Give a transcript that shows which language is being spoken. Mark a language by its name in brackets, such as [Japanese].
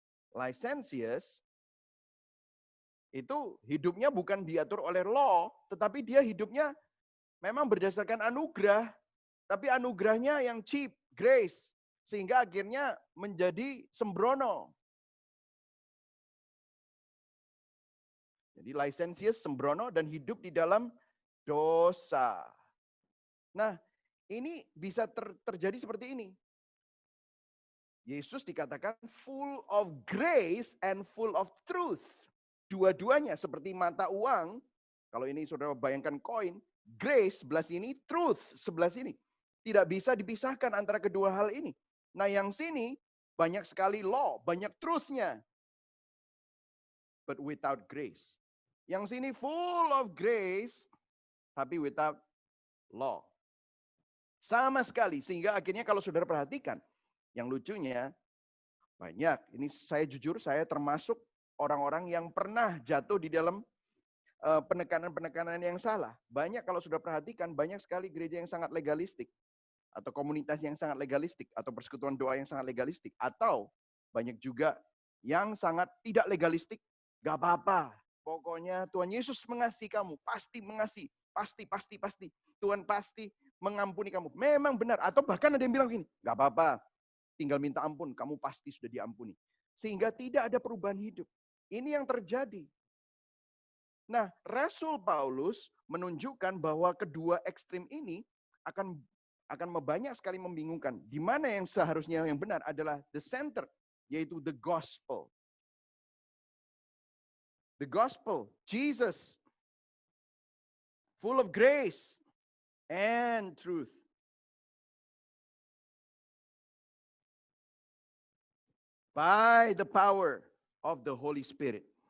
[Indonesian] Licentious itu hidupnya bukan diatur oleh law, tetapi dia hidupnya memang berdasarkan anugerah, tapi anugerahnya yang cheap, grace, sehingga akhirnya menjadi sembrono. Jadi licentious, sembrono, dan hidup di dalam dosa. Nah, ini bisa terjadi seperti ini. Yesus dikatakan [English] full of grace and full of truth. [Indonesian] Dua-duanya seperti mata uang. Kalau ini saudara bayangkan koin, grace sebelah sini, truth sebelah sini. Tidak bisa dipisahkan antara kedua hal ini. Nah, yang sini banyak sekali law, banyak truth-nya. [English] But without grace. [Indonesian] Yang sini [English] full of grace, [Indonesian] tapi [English] without law. [Indonesian] Sama sekali, sehingga akhirnya kalau saudara perhatikan, yang lucunya banyak. Ini saya jujur, saya termasuk orang-orang yang pernah jatuh di dalam penekanan-penekanan yang salah. Banyak kalau sudah perhatikan, banyak sekali gereja yang sangat legalistik. Atau komunitas yang sangat legalistik. Atau persekutuan doa yang sangat legalistik. Atau banyak juga yang sangat tidak legalistik. Gak apa-apa. Pokoknya Tuhan Yesus mengasihi kamu. Pasti mengasihi. Pasti. Tuhan pasti mengampuni kamu. Memang benar. Atau bahkan ada yang bilang gini, gak apa-apa. Tinggal minta ampun, kamu pasti sudah diampuni. Sehingga tidak ada perubahan hidup. Ini yang terjadi. Nah, Rasul Paulus menunjukkan bahwa kedua ekstrim ini akan banyak sekali membingungkan. Di mana yang seharusnya yang benar adalah [English] the center, [Indonesian] yaitu [English] the gospel. The gospel, Jesus, full of grace and truth. By the power of the Holy Spirit.